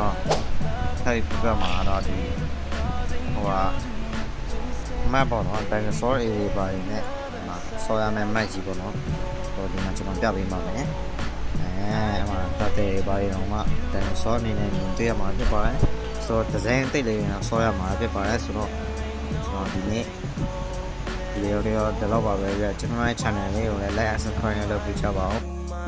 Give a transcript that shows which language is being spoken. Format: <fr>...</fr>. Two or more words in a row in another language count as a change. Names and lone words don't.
<my>တော်ထိုက်ပြမှာတော့ဒီဟိုဟာmap ပေါ့နော် dinosaur area ပါတယ်နဲ့ဒီမှာဆော်ရမယ် map ကြီးပေါ့နော်ဟိုဒီမှာကျွန်တော်ပြပေးပါမယ်အဲ့မှာတတဲ့ပါတယ်တော့မှ dinosaur အနေနဲ့မြင်တွေ့ရမှာဖြစ်ပါတယ်ဆိုတော့ design တိတ်လေးနဲ့ဆော်ရမှာဖြစ်ပါတယ်ဆိုတော့ကျွန်တော်ဒီနေ့ဒီလိုတော့ဒီလောက်ပါပဲပြကျွန်တော်ရဲ့ channel လေးကိုလည်း</my> <en>like and subscribe</en> <my>လုပ်ပေးကြပါဦး</my>